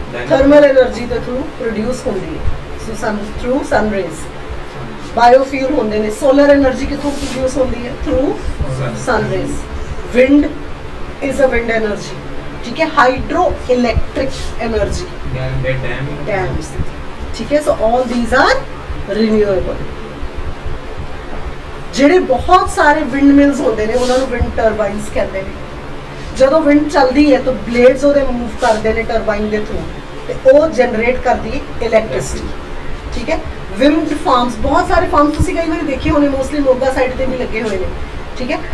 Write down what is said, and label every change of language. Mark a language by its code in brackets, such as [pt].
[pa] Thermal energy ਦੇ through produce ਹੁੰਦੀ ਹੈ. [en] So through sun rays. [pa] Biofuel ਹੁੰਦੇ ਨੇ. Solar energy ਕਿਥੋਂ produce ਹੁੰਦੀ ਹੈ? [en] Through sun rays. Wind is a wind energy. [hi] ठीक है. [en] Hydroelectric energy, dams. [hi] ठीक है. [en] So all these are renewable. [pa] ਜਿਹੜੇ ਬਹੁਤ ਸਾਰੇ ਵਿੰਡ ਮਿਲਸ ਹੁੰਦੇ ਨੇ ਉਹਨਾਂ ਨੂੰ ਵਿੰਡ ਟਰਬਾਈਨਸ ਕਹਿੰਦੇ ਨੇ. ਜਦੋਂ ਵਿੰਡ ਚੱਲਦੀ ਹੈ ਤਾਂ ਬਲੇਡਸ ਉਹਦੇ ਮੂਵ ਕਰਦੇ ਨੇ ਟਰਬਾਈਨ ਦੇ ਥਰੂ ਤੇ ਉਹ ਜਨਰੇਟ ਕਰਦੀ ਇਲੈਕਟ੍ਰਿਸਿਟੀ. ਠੀਕ ਹੈ. ਵਿੰਡ ਫਾਰਮਸ, ਬਹੁਤ ਸਾਰੇ ਫਾਰਮਸ ਤੁਸੀਂ ਕਈ ਵਾਰੀ ਦੇਖੇ ਹੋਣੇ, ਮੋਸਟਲੀ ਮੋਗਾ ਸਾਈਡ ਤੇ ਵੀ ਲੱਗੇ ਹੋਏ ਨੇ. ਠੀਕ ਹੈ.